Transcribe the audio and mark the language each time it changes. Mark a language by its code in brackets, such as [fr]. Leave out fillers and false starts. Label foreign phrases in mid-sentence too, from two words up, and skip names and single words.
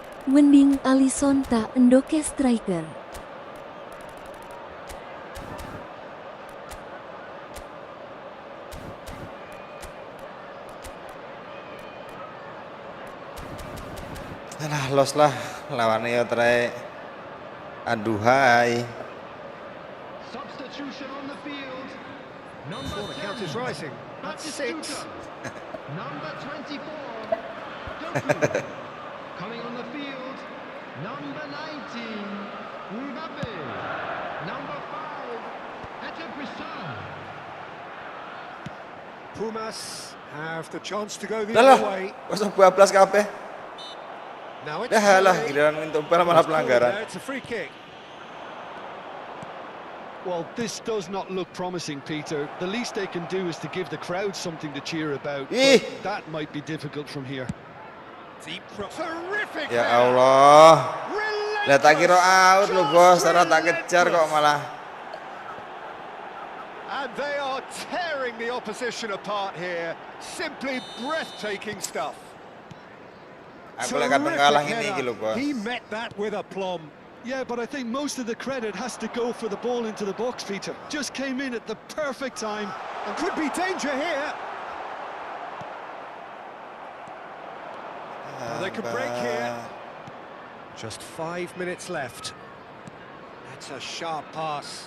[jv] Mending Alisson tak endoke striker. Alah, los lah lawan yo try. Aduhai. [en] Substitution on the field. Number Oh, the count is 10. rising. That's 6. Number 24. Doku. Coming on the field. Number 19. Mbappe. Number 5. Etebrisson. Pumas have the chance to go the Lah, other way. [jv] 0-12 kabeh. [en] Now it's [id] Dah lah, [en] play. [id] giliran untuk bal malah pelanggaran. [en] It's a free kick. Well, this does not look promising, Peter. The least they can do is to give the crowd something to cheer about. Ih. But that might be difficult from here. Deep terrific. [ar] Ya [en] header. [ar] Allah. [en] Relentless. [jv] Lah tak kira out lu bos, ora tak kejar kok malah. [en] And they are tearing the opposition apart here. Simply breathtaking stuff. [jv] Aku lek kadang kalah ini iki lho, Bos. [en] He met that with aplomb. Yeah, but I think most of the credit has to go for the ball into the box, Peter. Just came in at the perfect time. And could be danger here. They could break here. Just 5 minutes left. That's a sharp pass.